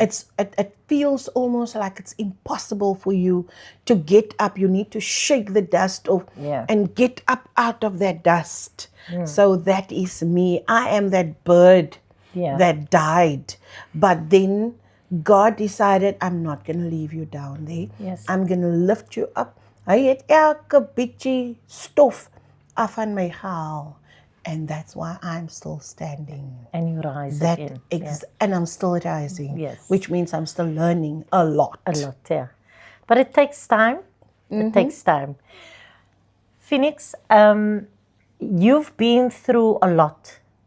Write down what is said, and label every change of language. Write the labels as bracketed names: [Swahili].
[English] it feels almost like it's impossible for you to get up. You need to shake the dust off Yeah. and get up out of that dust. So that is me. I am that bird Yeah. that died. But then God decided, I'm not going to leave you down there. Yes. I'm going to lift you up. [Afrikaans] Hy het elke bietjie stof af van my gehaal. [English] And that's why I'm still standing. And you rise That again. And I'm still rising. Yes. Which means I'm still learning a lot. A lot, yeah. But it takes time. It takes time. Phoenix, you've been through a lot.